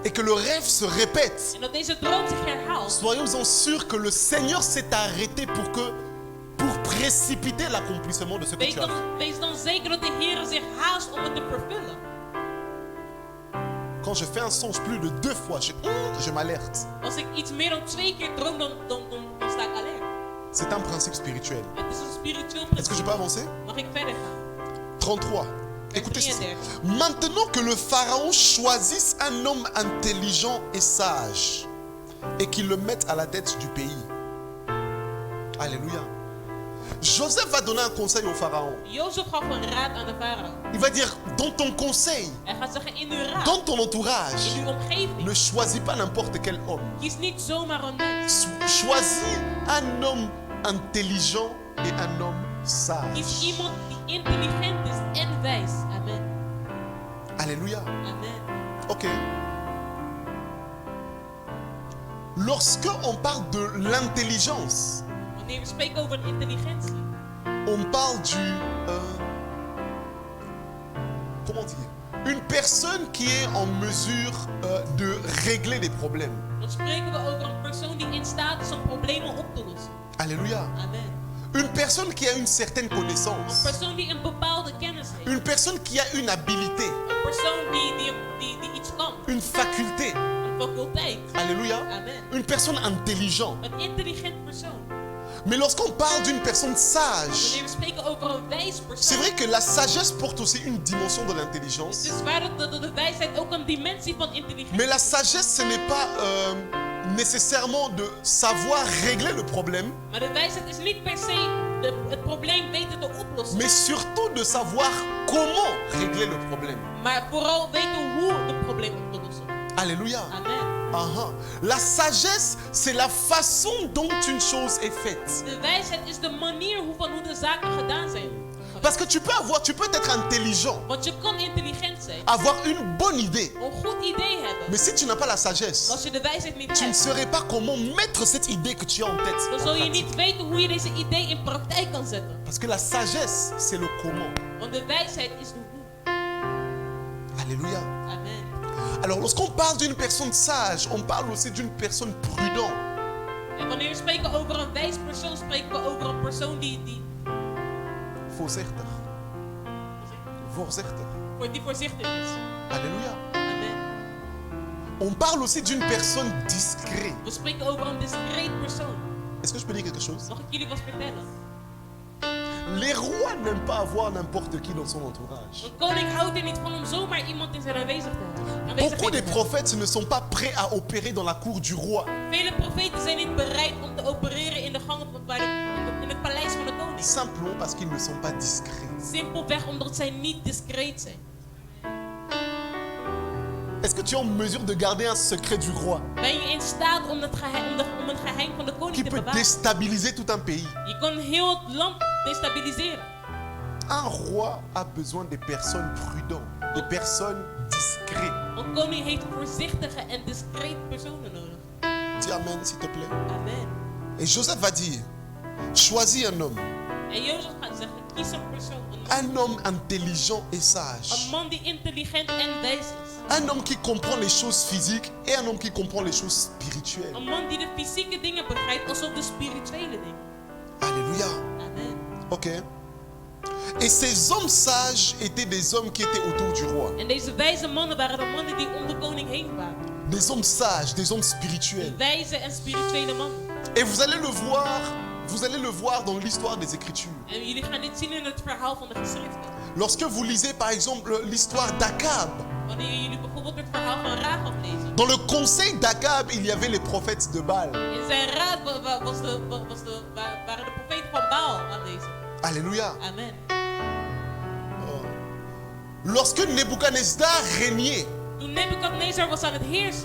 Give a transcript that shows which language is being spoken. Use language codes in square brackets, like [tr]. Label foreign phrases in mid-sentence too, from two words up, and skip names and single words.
[fr] et que le rêve se répète, [nl] en dat deze droom zich herhaalt, [fr] soyons-en sûrs que le Seigneur s'est arrêté pour précipiter l'accomplissement de ce que tu as fait. [nl] wees dan zeker dat de Heer zich haast om het te vervullen. [fr] Quand je fais un songe plus de 2 fois, je m'alerte. [nl] Als ik iets meer dan 2 keer droom, dan sta ik alert. [fr] C'est un principe spirituel. [nl] Het is een spiritueel [fr] Est-ce que je [nl] principe. [fr] peux avancer? [nl] Mag ik verder gaan? [fr] 33. Écoutez ceci. 33. Maintenant que le Pharaon choisisse un homme intelligent et sage et qu'il le mette à la tête du pays. Alléluia. Joseph va donner un conseil au Pharaon. [nl] Jozef gaf een raad aan de farao. [fr] Il va dire, dans ton conseil, [nl] Hij gaat zeggen, in uw raad, [fr] dans ton entourage, [nl] in uw omgeving, [fr] ne choisis pas n'importe quel homme. [nl] kies niet zomaar een mens. [fr] Choisis un homme intelligent et un homme sage. [nl] Kies iemand die intelligent is en wijs. [fr] Amen. Alléluia. Amen. Ok. Lorsque on parle de l'intelligence, [nl] Wanneer we spreken over intelligentie, [fr] on parle du... comment dire? Une personne qui est en mesure de régler des problèmes. [nl] dan spreken we over een persoon die in staat is om problemen op te lossen. [fr] Alléluia. Amen. Une personne qui a une certaine [nl] Een [fr] connaissance. [nl] persoon die een bepaalde kennis heeft. [fr] Une personne qui a une habilité, [nl] Een persoon die iets kan. [fr] une faculté. [nl] Een faculteit. [fr] Alléluia. Amen. Une personne intelligente. [nl] Een intelligent persoon. [fr] Mais lorsqu'on parle d'une personne sage, [nl] Wanneer we spreken over een wijs [fr] c'est [nl] persoon. [fr] vrai que la sagesse porte aussi une dimension de [nl] Het [fr] l'intelligence. [nl] is waar dat de wijsheid ook een dimensie van intelligentie [fr] Mais la [nl] is. [fr] sagesse, ce n'est pas nécessairement de savoir régler le problème, [nl] Maar de wijsheid is niet per se het probleem weten te oplossen. [fr] mais surtout de savoir comment régler le problème. [nl] Maar vooral weten hoe het probleem op te lossen. [fr] Alléluia. Amen. Aha. La sagesse, c'est la façon dont une chose est faite. [nl] De wijsheid is de manier hoe de zaken gedaan zijn. [fr] Parce que tu peux être intelligent, [nl] Want je kan intelligent zijn, [fr] avoir une bonne idée, [nl] een goed idee hebben. [fr] mais si tu n'as pas la [nl] Maar [fr] sagesse, [nl] als je de wijsheid niet [fr] tu ne [nl] hebt, [fr] saurais pas comment mettre cette idée que tu as en tête. [nl] dan [fr] en [nl] zul je [fr] pratique. [nl] niet weten hoe je deze idee in praktijk kan zetten. [fr] Parce que la sagesse, c'est le comment. [nl] Want de wijsheid is de hoe. [fr] Alléluia. Amen. Alors lorsqu'on parle d'une personne sage, on parle aussi d'une personne prudente. [nl] En wanneer we spreken over een wijs persoon, spreken we over een persoon die Voorzichtig. Voorzichtig. voorzichtig is. [fr] Alléluia. Amen. On parle aussi d'une personne discrète. [nl] We spreken over een discreet persoon. [fr] Est-ce que je peux dire quelque chose? [nl] Mag ik jullie wat vertellen? [fr] Les rois n'aiment pas avoir n'importe qui dans son entourage. [nl] Een koning houdt er niet van om zomaar iemand in zijn aanwezigheid [fr] Beaucoup des [nl] te hebben. [fr] prophètes ne sont pas prêts à opérer dans la cour du roi. [nl] Vele profeten zijn niet bereid om te opereren in de gangen in het paleis van de koning. [fr] Simplement parce qu'ils ne sont pas discrets. [nl] Simpelweg omdat zij niet discreet zijn. [fr] Est-ce que tu es en mesure de garder un secret du roi [nl] Ben je in staat om het geheim van de [fr] qui [nl] koning te [fr] peut [nl] bewaren? [fr] déstabiliser tout un pays? [nl] Je kan heel het land destabiliseren. [fr] Un roi a besoin des personnes prudentes, des personnes discrètes. [nl] Een koning heeft voorzichtige en discreet personen nodig. [fr] Dis amen s'il te plaît. Amen. Et Joseph va dire, choisis un homme. [nl] En Jozef gaat zeggen, kies een persoon. [fr] Un homme intelligent et [nl] Een [fr] sage. [nl] man die intelligent en wijs is. [fr] Un homme qui comprend les choses physiques et un homme qui comprend les choses spirituelles. [nl] Een man die de fysieke dingen begrijpt als ook de spirituele dingen. [fr] Alléluia. Amen. Ok. Et ces hommes sages étaient des hommes qui étaient autour du roi. [nl] En deze wijze mannen waren de mannen die om de koning heen waren. [fr] Des hommes sages, des hommes spirituels. [nl] Wijze en spirituele mannen. [fr] Et vous allez le voir dans l'histoire des Écritures. [nl] En jullie gaan dit zien in het verhaal van de geschriften. [fr] Lorsque vous lisez par exemple l'histoire d'Akab, [nl] Wanneer jullie bijvoorbeeld het verhaal van Rahab lezen. [fr] dans le conseil d'Akab, il y avait les prophètes de Baal. [nl] In zijn raad waren de profeten van Baal aanwezig. [fr] Alléluia. Amen. Lorsque Nebuchadnezzar régnait, [nl] Toen Nebukadnezar was aan het heersen,